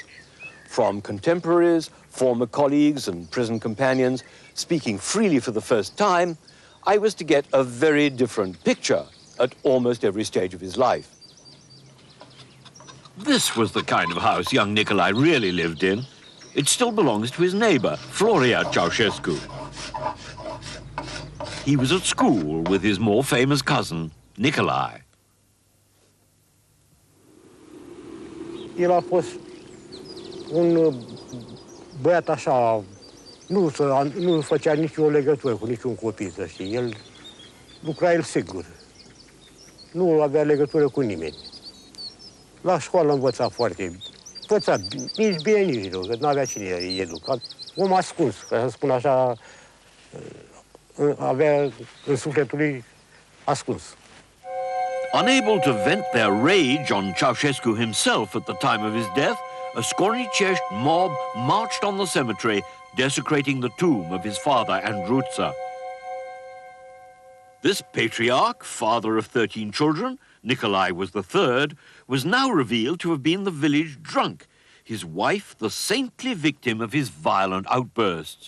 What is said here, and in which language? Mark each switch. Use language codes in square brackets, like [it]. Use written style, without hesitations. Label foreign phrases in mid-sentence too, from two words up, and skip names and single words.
[en] From contemporaries, former colleagues and prison companions speaking freely for the first time, I was to get a very different picture at almost every stage of his life. This was the kind of house young Nicolae really lived in. It still belongs to his neighbor, Floria Ceausescu. He was at school with his more famous cousin, Nicolae. [ro] El a fost un băiat așa, nu făcea nicio legătură cu niciun copil, să știi. El lucra el singur. Nu avea legătură cu nimeni. La școală învăța foarte bine. Învăța nici bine, nici rău, că nu avea cine îi educa. Om ascuns, ca să spun așa, avea în sufletul lui ascuns. [en] Unable to vent their rage on Ceausescu himself at the time of his death, a Scornicești mob marched on the cemetery, desecrating the tomb of his father, Andruța. This patriarch, father of 13 children, Nicolae was the third, was now revealed to have been the village drunk, his wife the saintly victim of his violent outbursts.